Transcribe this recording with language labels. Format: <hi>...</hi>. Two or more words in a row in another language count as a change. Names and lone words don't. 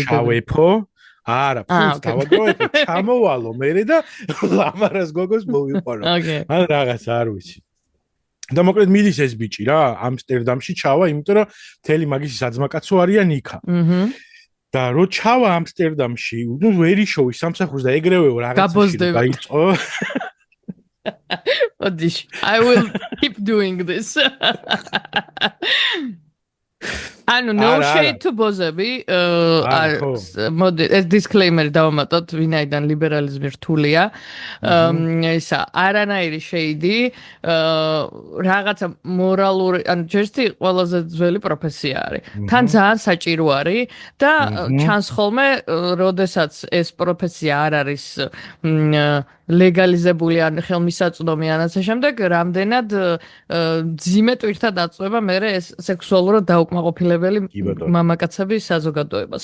<ka>ჩავეფო არა, ფულს დავაგროვებ, ჩამოვალო მერე და ლამარას გოგოს მოვიყვანო. ან რაღაც არ ვიცი. და მოკლედ მიდის ეს ბიჭი რა, ამსტერდამში ჩავა, იმიტომ რომ თელი მაგისი საძმაკაცო არიან იქა. და რო ჩავა ამსტერდამში, ნუ ვერი შოვის სამსახურს და ეგრევე რაღაცაში დაიწყო.</ka> <en>I will keep doing this.</en> <ka>ანუ</ka> <en>no shade to</en> <ka>ბოზები. მოდი ეს disclaimer დავამატოთ, ვინაიდან ლიბერალიზმი რთულია. ისა არანაირი shade, რაღაცა მორალური, ანუ ჯერჯერობით ყველაზე ძველი პროფესია არის. თან ძალიან საჭირო არის და ჩანს ხოლმე, როდესაც ეს პროფესია არ არის ლეგალიზებული ან ხელმისაწვდომი ან ასე შემდეგ, რამდენად ძიმე ტვირთად აწვება მე ეს სექსუალურად დაუკმაყოფილებელი მამაკაცების საზოგადოებას.</ka>